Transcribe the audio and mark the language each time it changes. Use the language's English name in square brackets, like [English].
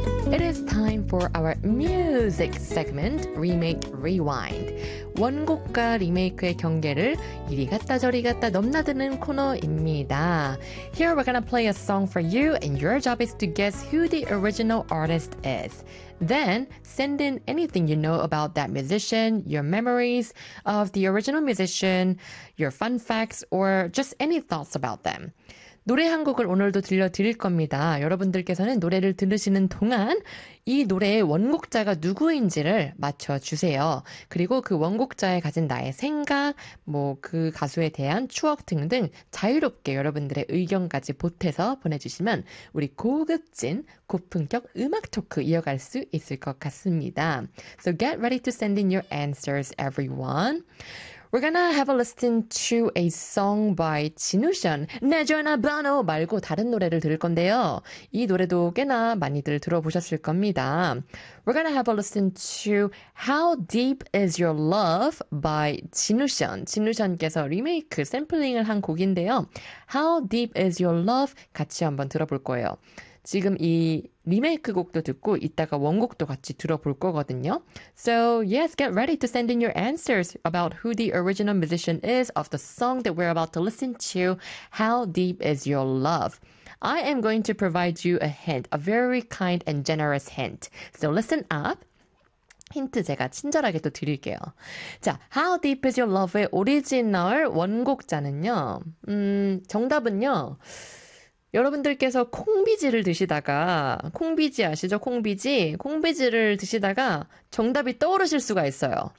[English] It is time for our music segment, Remake Rewind. [Korean] 원곡과 리메이크의 경계를 이리 갔다 저리 갔다 넘나드는 코너입니다. [English] Here we're gonna play a song for you, and your job is to guess who the original artist is. Then, send in anything you know about that musician, your memories of the original musician, your fun facts, or just any thoughts about them. [Korean] 노래 한 곡을 오늘도 들려드릴 겁니다. 여러분들께서는 노래를 들으시는 동안 이 노래의 원곡자가 누구인지를 맞춰주세요. 그리고 그 원곡자에 가진 나의 생각, 뭐 그 가수에 대한 추억 등등 자유롭게 여러분들의 의견까지 보태서 보내주시면 우리 고급진 고품격 음악 토크 이어갈 수 있을 것 같습니다. [English] So get ready to send in your answers, everyone. We're gonna have a listen to a song by 진우션. [Korean] 내 전화번호 말고 다른 노래를 들을 건데요. 이 노래도 꽤나 많이들 들어보셨을 겁니다. [English] We're gonna have a listen to How Deep Is Your Love by 진우션. [Korean] 진우션께서 리메이크 샘플링을 한 곡인데요. How Deep Is Your Love 같이 한번 들어볼 거예요. 지금 이 리메이크 곡도 듣고 이따가 원곡도 같이 들어볼 거거든요. [English] So yes, get ready to send in your answers about who the original musician is of the song that we're about to listen to, How Deep Is Your Love. I am going to provide you a hint, a very kind and generous hint. So listen up. [Korean] 힌트 제가 친절하게 또 드릴게요. 자, How Deep Is Your Love의 오리지널 원곡자는요. 정답은요. 여러분들께서 콩비지를 드시다가, 콩비지 아시죠? 콩비지? 콩비지를 드시다가 정답이 떠오르실 수가 있어요.